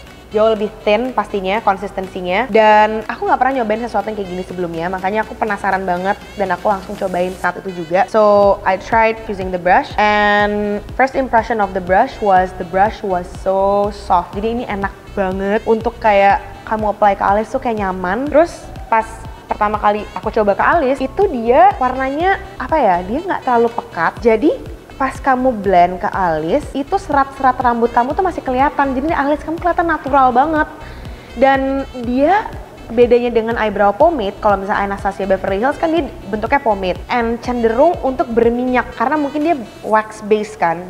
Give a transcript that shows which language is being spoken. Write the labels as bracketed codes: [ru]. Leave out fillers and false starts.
[id] Jauh lebih thin pastinya, konsistensinya. Dan aku nggak pernah nyobain sesuatu yang kayak gini sebelumnya, makanya aku penasaran banget dan aku langsung cobain saat itu juga. [en] So I tried using the brush, and first impression of the brush was so soft. [id] Jadi ini enak banget untuk kayak kamu apply ke alis tuh kayak nyaman. Terus pas pertama kali aku coba ke alis, itu dia warnanya apa ya? Dia nggak terlalu pekat. Jadi pas kamu blend ke alis, itu serat-serat rambut kamu tuh masih kelihatan. Jadi alis kamu kelihatan natural banget. Dan dia bedanya dengan eyebrow pomade, kalau misalnya Anastasia Beverly Hills kan dia bentuknya pomade and cenderung untuk berminyak karena mungkin dia wax base kan.